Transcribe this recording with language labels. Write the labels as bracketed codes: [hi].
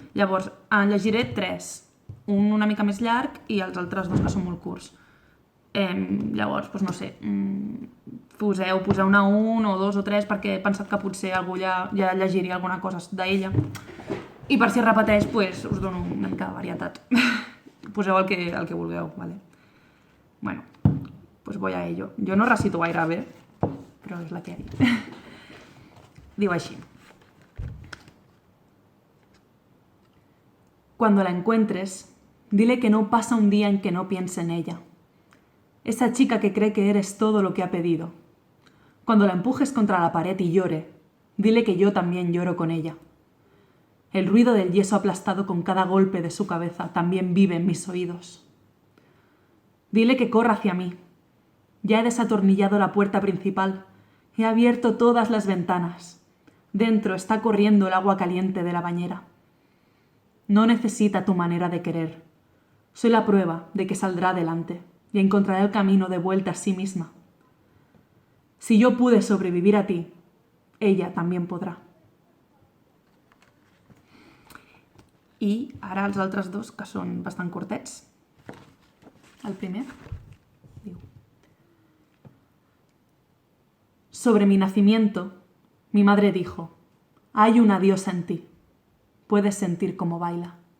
[ca] Llavors, en llegiré 3, un una mica més llarg i els altres 2 que són molt curts. Llavors, doncs no sé, poseu una 1 o 2 o 3 perquè he pensat que potser algú ja llegiria alguna cosa d'ella. I per si es repeteix, doncs us dono una mica de varietat. Poseu el que vulgueu, ¿vale? [es] Bueno, pues voy a ello. [ca] Jo no recito gaire bé, però és la que hi ha. Diu així. [es] Cuando la encuentres, dile que no pasa un día en que no piense en ella. Esa chica que cree que eres todo lo que ha pedido. Cuando la empujes contra la pared y llore, dile que yo también lloro con ella. El ruido del yeso aplastado con cada golpe de su cabeza también vive en mis oídos. Dile que corra hacia mí. Ya he desatornillado la puerta principal. He abierto todas las ventanas. Dentro está corriendo el agua caliente de la bañera. No necesita tu manera de querer. Soy la prueba de que saldrá adelante y encontrará el camino de vuelta a sí misma. Si yo pude sobrevivir a ti, ella también podrà. [ca] I ara els altres 2, que són bastant curtets. El primer diu: [es] Sobre mi nacimiento, mi madre dijo: hay una diosa en ti. Puedes sentir cómo baila.